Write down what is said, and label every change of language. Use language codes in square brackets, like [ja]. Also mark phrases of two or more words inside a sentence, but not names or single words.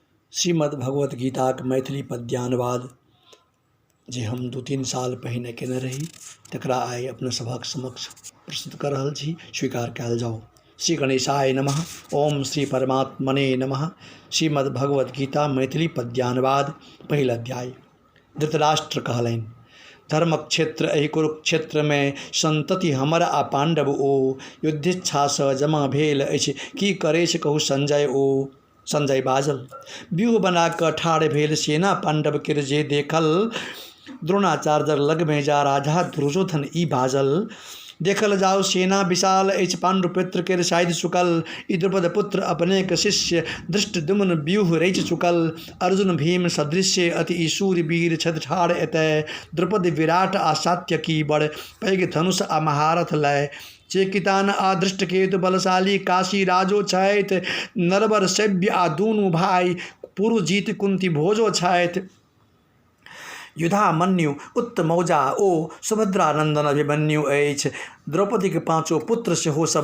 [mai] श्रीमद्भगवत गीता के मैथिली पद्यानुवाद जे हम 2-3 साल पहिने केने रही तकरा आइ अपने सभक समक्ष प्रस्तुत कर रहल छी, स्वीकार कयल जाओ। [sa] श्री गणेशाय नमः। ओम श्री परमात्मने नमः। [mai] श्रीमद्भगवत गीता मैथिली पद्यानुवाद पहिल अध्याय। धृतराष्ट्र कहलनि, धर्म क्षेत्र एहि कुरुक्षेत्र में संतति हमर आ पांडव ओ, युद्धिच्छा स जमा भेल अछि, की करे से कहू संजय ओ। संजय बाजल, व्यूह बना कऽ ठाढ़ भेल सेना पांडव के जे देखल, द्रोणाचार्य लग में जा राजा दुर्योधन ई बाजल, देखल जाओ सेना विशाल अछि, पांडुपुत्र के शायद सुकल, ई द्रुपद पुत्र अपने के शिष्य धृष्टद्युम्न व्यूह रचि चुकल, अर्जुन भीम सदृश्य अति ई शूरवीर छथि ठाढ़ एतय, द्रुपद विराट आ सात्यकी बड़ पैघ धनुष आ महारथ लय, चेकितान आ दृष्टकेतु बलशाली काशी राजो छथि, नरवर सभ्य आ दूनु भाई पुरुजीत कुंती भोजो छथि, युधामन्यु उत्तमौजा ओ सुभद्रानंदन अभिमन्यु अछि, द्रौपदी के पांचों पुत्र सेहो सब